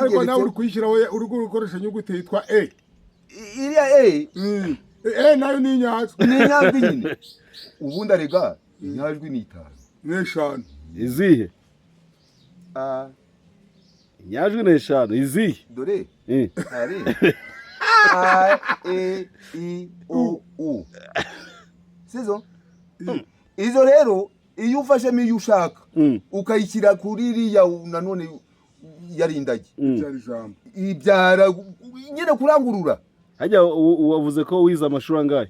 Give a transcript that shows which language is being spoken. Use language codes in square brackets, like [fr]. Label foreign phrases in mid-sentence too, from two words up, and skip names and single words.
[rw] ariko nawe uri kuyishyiraho uri gukoresha inyuguti yitwa iriya nayo ni inyajwi nyine ubundi arega inyajwi ni 5 n'eshanu izihe inyajwi ni 5 izihe dore ari a e i o u sizo izo rero iyo ufashemo iyo ushaka ukayishyira kuri iriya nanone yarindagi ibyara nyine kurangurura hajya wavuze ko wize amashuri angahe